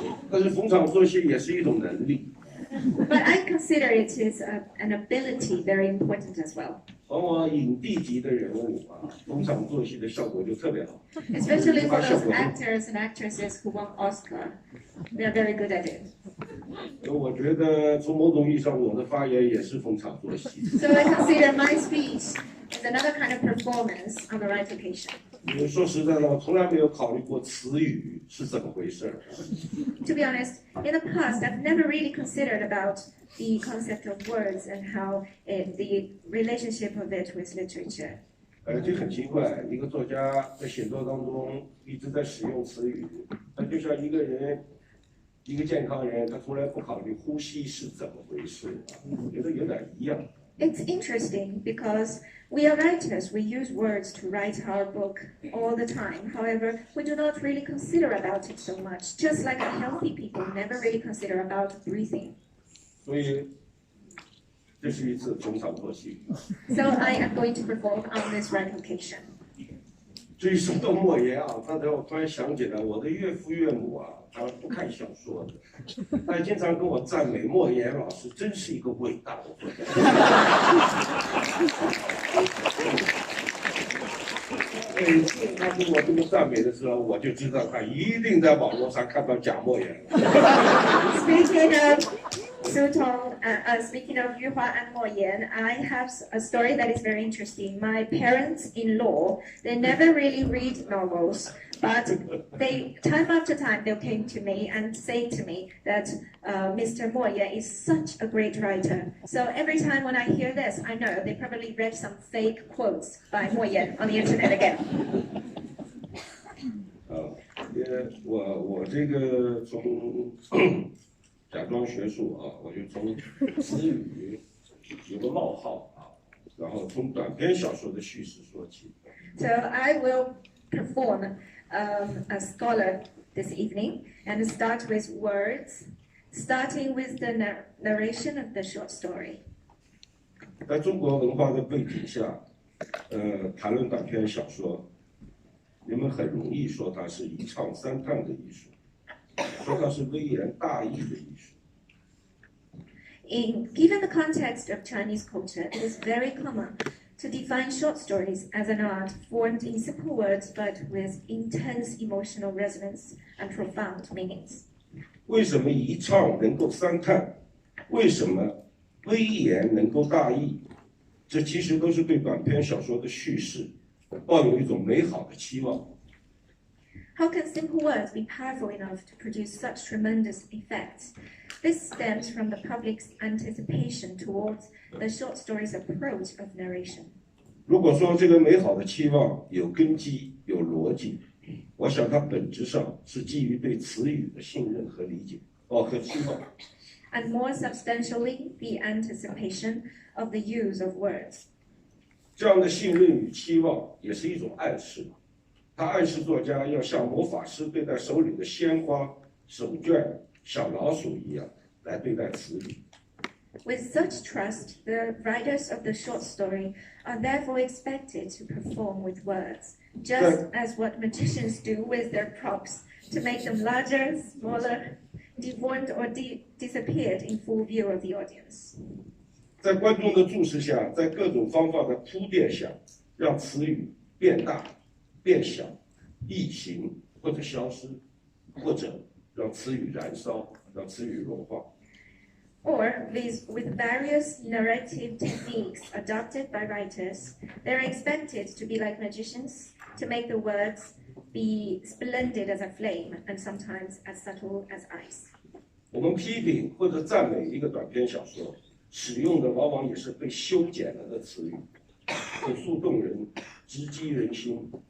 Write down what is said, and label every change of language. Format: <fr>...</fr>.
<zh>但是逢场作戏也是一种能力。</zh> <en>But I consider it is an ability very important as well.</en> <zh>往往影帝级的人物逢场作戏的效果就特别好。</zh> <en>Especially for those actors and actresses who won Oscar, they are very good at it.</en> <zh>我觉得从某种意义上，我的发言也是逢场作戏。</zh> <en>So I consider my speech as another kind of performance on the right occasion.</en> <zh>说实在的，我从来没有考虑过词语是怎么回事。</zh> <en>To be honest, in the past, I've never really considered about the concept of words and how the relationship of it with literature.</en> <zh>这很奇怪，一个作家在写作当中一直在使用词语，那就像一个人，一个健康人，他从来不考虑呼吸是怎么回事我觉得有点一样。</zh> <en>It's interesting because we are writers, we use words to write our book all the time. However, we do not really consider about it so much, just like healthy people never really consider about breathing.</en> <zh>所以这是一次逢场作戏。</zh> <en>So I am going to perform on this right occasion.</en> <zh>至于说到莫言啊，刚才我突然想起来，我的岳父岳母啊，他不看小说的，他经常跟我赞美莫言老师真是一个伟大的作家。每次他跟我这么赞美的时候，我就知道他一定在网络上看到假莫言了。</zh> <en>Speaking of Sutong, speaking of Yuhua and Mo Yan, I have a story that is very interesting. My parents-in-law, they never really read novels, but they, time after time, they came to me and say to me that Mr. Mo Yan is such a great writer. So every time when I hear this, I know they probably read some fake quotes by Mo Yan on the internet again.</en> <zh>我这个从假装学术啊，我就从词语有个冒号啊，然后从短篇小说的叙事说起。</zh> <en>So I will perform a scholar this evening and start with words, starting with the narration of the short story.</en> <zh>在中国文化的背景下，谈论短篇小说，人们很容易说它是一唱三叹的艺术。说它是微言大义的艺术。</zh> <en>Given the context of Chinese culture, it is very common to define short stories as an art formed in simple words but with intense emotional resonance and profound meanings.</en> <zh>为什么一唱能够三叹？为什么微言能够大义？这其实都是对短篇小说的叙事抱有一种美好的期望。</zh> <en>How can simple words be powerful enough to produce such tremendous effects? This stems from the public's anticipation towards the short story's approach of narration.</en> <zh>如果说这个美好的期望有根基、有逻辑，我想它本质上是基于对词语的信任和理解，和期望。</zh> <en>And more substantially, the anticipation of the use of words.</en> <zh>这样的信任与期望也是一种暗示。他暗示作家要像魔法师对待手里的鲜花、手绢、小老鼠一样来对待词语。</zh> <en>With such trust, the writers of the short story are therefore expected to perform with words, just as what magicians do with their props to make them larger, smaller, deformed, or disappeared in full view of the audience.</en> <zh>在观众的注视下，在各种方法的铺垫下，让词语变大。变小、异形或者消失，或者让词语燃烧，让词语融化。</zh> <en>Or with various narrative techniques adopted by writers, they're expected to be like magicians, to make the words be splendid as a flame and sometimes as subtle as ice.</en> <zh>我们批评或者赞美一个短篇小说，使用的往往也是被修剪了的词语，口述动人，直击人心。</zh>